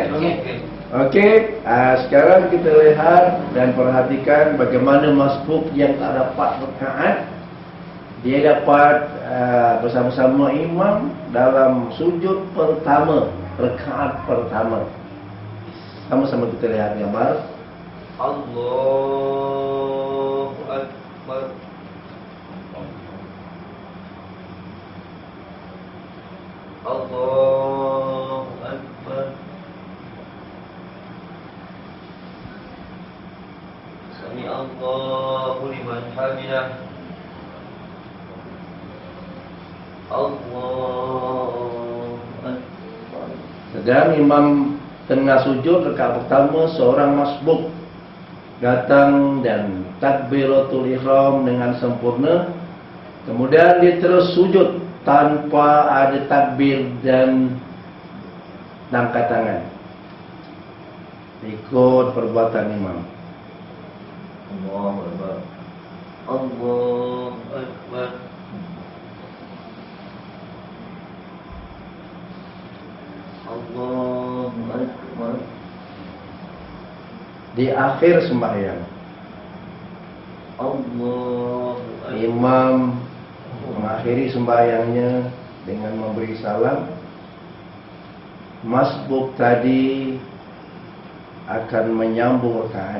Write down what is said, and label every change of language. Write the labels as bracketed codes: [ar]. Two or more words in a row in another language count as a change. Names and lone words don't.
[ms] Okey, sekarang kita lihat dan perhatikan bagaimana masbuk yang tak dapat rakaat. Dia dapat bersama-sama imam dalam sujud pertama, rakaat pertama. Sama-sama kita lihat gambar. [ar] الله أكبر. الله أكبر. سمع الله لمن حمده. الله أكبر. [ms] Sedang imam tengah sujud rakaat pertama, seorang masbuk datang dan [ar] تكبيرة الإحرام [ms] dengan sempurna. Kemudian dia terus sujud tanpa ada takbir dan angkat tangan. Ikut perbuatan imam. [ar] الله أكبر. الله أكبر. الله أكبر. [ms] Di akhir sembahyang, [ar] الله أكبر. [ms] imam mengakhiri sembahyangnya dengan memberi salam. Masbuk tadi akan menyambung rakaat.